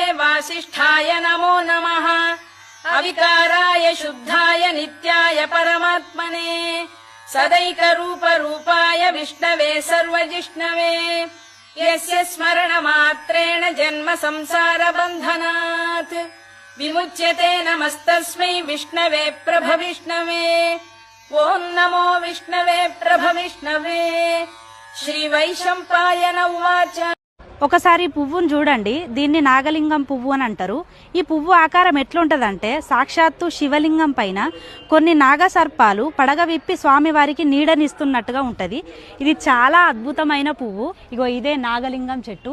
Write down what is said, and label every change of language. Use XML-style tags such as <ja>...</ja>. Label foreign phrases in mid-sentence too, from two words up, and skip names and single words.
<sa>वासिष्ठाय नमो नमः अविकाराय शुद्धाय नित्याय परमात्मने सदैकरूपरूपाय विष्णवे सर्वजिष्णवे यस्य स्मरणमात्रेण जन्म संसारबन्धनात् विमुच्यते नमस्तस्मै विष्णवे प्रभविष्णवे ॐ नमो विष्णवे प्रभविष्णवे श्रीवैशम्पायन उवाच</sa> <te>ఒకసారి ఈ పువ్వును చూడండి. దీన్ని నాగలింగం పువ్వు అని అంటారు. ఈ పువ్వు ఆకారం ఎట్లుంటదంటే సాక్షాత్తు శివలింగం పైన కొన్ని నాగ సర్పాలు పడగ విప్పి స్వామివారికి నీడనిస్తున్నట్టుగా ఉంటది. ఇది చాలా అద్భుతమైన పువ్వు. ఇగో ఇదే నాగలింగం చెట్టు.</te>